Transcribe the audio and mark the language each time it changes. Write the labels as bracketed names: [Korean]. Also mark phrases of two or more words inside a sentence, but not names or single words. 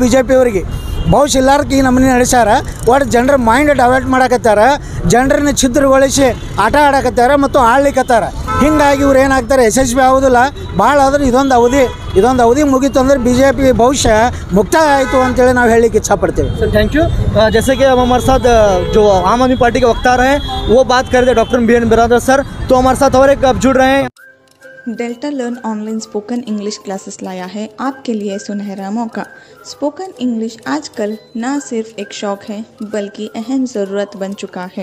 [Kannada] BJP ಅವರಿಗೆ ಭವಿಷ್ಯ ಇಲ್ಲಾರ್ಕ ಈ ನಮ್ಮನೆ ನಡೆಸ್ಯಾರ. ಒಟ್ಟು ಜನರ [English] mind divert [Kannada] ಮಾಡಾಕತ್ತಾರೆ, ಜನರನ್ನ ಛಿದ್ರಗೊಳಿಸಿ ಆಟ ಆಡಕತ್ತಾರೆ ಮತ್ತು ಆಳ್ಲಿಕ್ಕತ್ತಾರೆ. ಹೀಗಾಗಿ ಇವ್ರು ಏನಾಗ್ತಾರೆ, ಯಶಸ್ವಿ ಆಗೋದಿಲ್ಲ. ಭಾಳ ಆದ್ರೆ ಇದೊಂದು ಅವಧಿ ಮುಗೀತು ಅಂದರೆ BJP ಭವಿಷ್ಯ ಮುಕ್ತಾಯ ಆಯಿತು ಅಂತೇಳಿ ನಾವು ಹೇಳಲಿಕ್ಕೆ ಇಚ್ಛಾಪಡ್ತೇವೆ. [English] sir thank you. [Hindi] जैसे कि अब हमारे साथ जो आम आदमी पार्टी के वक्तार हैं वो बात कर रहे थे डॉक्टर BN बिरादर सर, तो हमारे साथ और एक अब जुड़ रहे हैं। डेल्टा लर्न [English] online spoken English classes [Hindi] लाया है आपके लिए सुनहरा मौका। [English] spoken English [Hindi] आजकल न सिर्फ एक शौक है बल्कि अहम ज़रूरत बन चुका है।